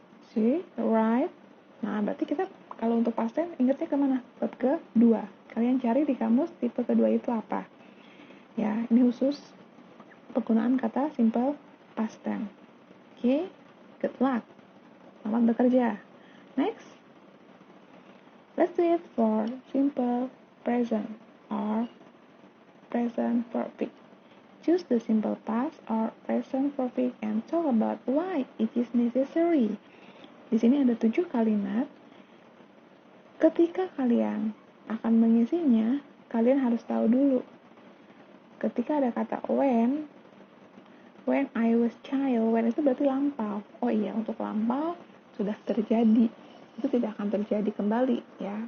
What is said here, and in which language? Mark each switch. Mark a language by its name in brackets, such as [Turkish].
[English] See, right? [Indonesian] Nah, berarti kita kalau untuk past tense ingatnya kemana? Bab kedua. Kalian cari di kamus tipe kedua itu apa? Ya, ini khusus penggunaan kata simple past tense. [English] Okay, good luck. [Indonesian] Selamat bekerja. [English] Next, let's do it for simple present or present perfect. Choose the simple past or present perfect and talk about why it is necessary. [Indonesian] Di sini ada 7 kalimat. Ketika kalian akan mengisinya, kalian harus tahu dulu. Ketika ada kata [English] when I was child, [Indonesian] when itu berarti lampau. Oh iya, untuk lampau sudah terjadi. Itu tidak akan terjadi kembali ya.